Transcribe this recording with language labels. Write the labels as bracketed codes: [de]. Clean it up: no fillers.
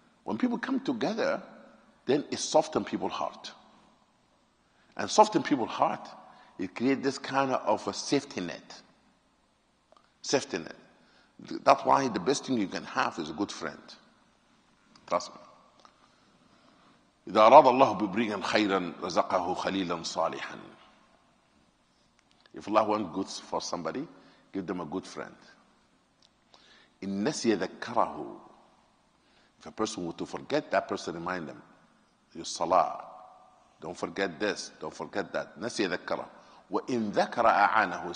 [en] When people come together, then it softens people's heart. And soften people's heart, it creates this kind of a safety net. Safety net. That's why the best thing you can have is a good friend. Trust me. [ar] إذا أراد الله بامرئ خيرا رزقه خليلا صالحا. [en] If Allah wants good for somebody, give them a good friend. [ar] إن نسي ذكره. [en] If a person were to forget, that person remind them. Your salah. Don't forget this. Don't forget that. [ar] نسي ذكره. وإن ذكر أعانه.